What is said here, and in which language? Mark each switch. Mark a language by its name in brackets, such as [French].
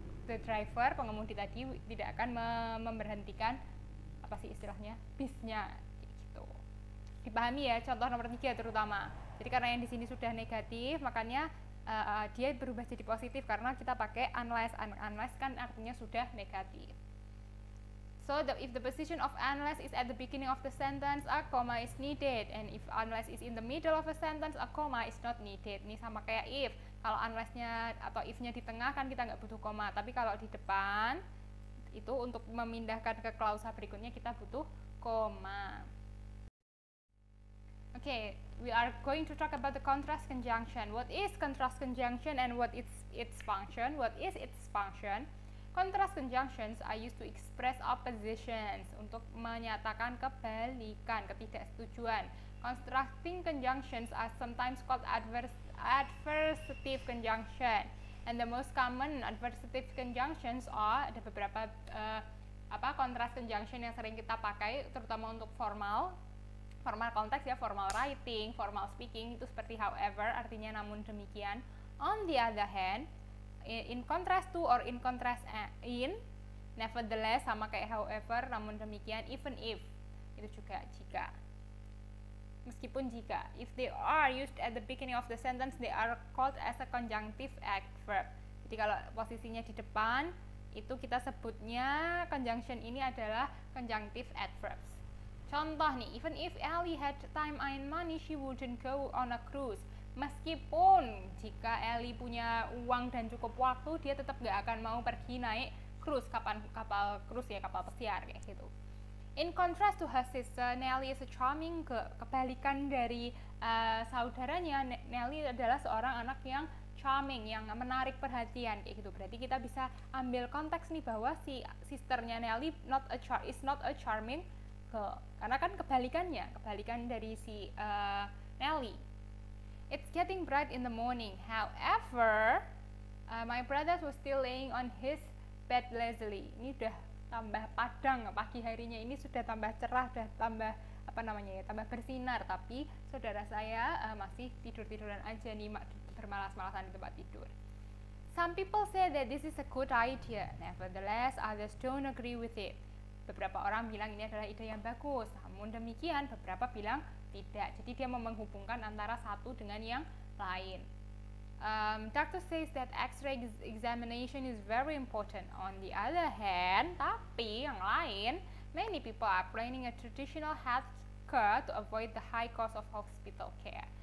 [English] the driver, [Indonesian] pengemudi tadi tidak akan memberhentikan apa sih istilahnya, bisnya gitu. Dipahami ya contoh nomor 3 terutama. Jadi karena yang di sini sudah negatif, makanya dia berubah jadi positif karena kita pakai unless. Unless kan artinya sudah negatif. [English] So if the position of unless is at the beginning of the sentence, a comma is needed, and if unless is in the middle of a sentence, a comma is not needed. [Indonesian] Ini sama kayak if. Kalau unless-nya atau if-nya di tengah kan kita nggak butuh koma, tapi kalau di depan itu untuk memindahkan ke klausa berikutnya kita butuh koma. [English] Okay, we are going to talk about the contrast conjunction. What is contrast conjunction and what is its function? What is its function? Contrast conjunctions are used to express oppositions, [Indonesian] untuk menyatakan kebalikan, ketidaksetujuan. [English] Contrasting conjunctions are sometimes called adversative conjunction, and the most common adversative conjunctions are, [Indonesian] ada beberapa contrast conjunction yang sering kita pakai, terutama untuk formal konteks ya, formal writing, formal speaking, itu seperti however, artinya namun demikian. [English] On the other hand, in contrast to or in contrast in, nevertheless sama kayak however, namun demikian, even if, [Indonesian] itu juga jika, meskipun jika. [English] If they are used at the beginning of the sentence, they are called as a conjunctive adverb. [Indonesian] Jadi kalau posisinya di depan, itu kita sebutnya conjunction ini adalah conjunctive adverbs. Contoh nih, [English] even if Ellie had time and money, she wouldn't go on a cruise. [Indonesian] Meskipun jika Ellie punya uang dan cukup waktu, dia tetap gak akan mau pergi naik cruise, kapal cruise ya, kapal pesiar kayak gitu. [English] In contrast to her sister, Nelly is a charming girl. [Indonesian] Kebalikan dari saudaranya, Nelly adalah seorang anak yang charming, yang menarik perhatian kayak gitu. Berarti kita bisa ambil konteks nih bahwa si sisternya [English] Nelly is not a charming girl, [Indonesian] karena kan kebalikan dari si Nelly. [English] It's getting bright in the morning. However, my brother was still laying on his bed lazily. [Indonesian] Ini udah tambah padang, pagi harinya ini sudah tambah cerah, sudah tambah tambah bersinar. Tapi saudara saya masih tiduran aja nih, bermalas-malasan di tempat tidur. [English] Some people say that this is a good idea. Nevertheless, others don't agree with it. [Indonesian] Beberapa orang bilang ini adalah ide yang bagus, namun demikian beberapa bilang tidak. Jadi dia menghubungkan antara satu dengan yang lain. [English] Doctor says that X-ray examination is very important. On the other hand, [Indonesian] tapi yang lain, [English] many people are planning a traditional health care to avoid the high cost of hospital care.